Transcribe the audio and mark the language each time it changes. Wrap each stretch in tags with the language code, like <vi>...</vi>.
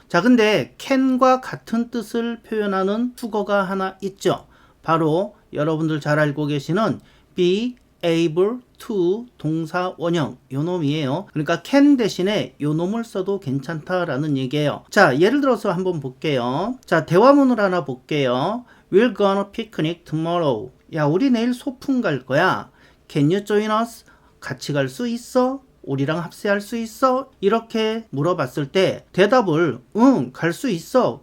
<ko>자, 근데 can과 같은 뜻을 표현하는 수거가 하나 있죠. 바로 여러분들 잘 알고 계시는 be able to 동사 원형 요놈이에요. 그러니까 can 대신에 요놈을 써도 괜찮다라는 얘기예요. 자, 예를 들어서 한번 볼게요. 자, 대화문을 하나 볼게요.</ko> <en>We're gonna picnic tomorrow.</en> <ko>야, 우리 내일 소풍 갈 거야.</ko> <en>Can you join us?</en> <ko>같이 갈 수 있어? 우리랑 합세할 수 있어? 이렇게 물어봤을 때 대답을 응, 갈 수 있어.</ko>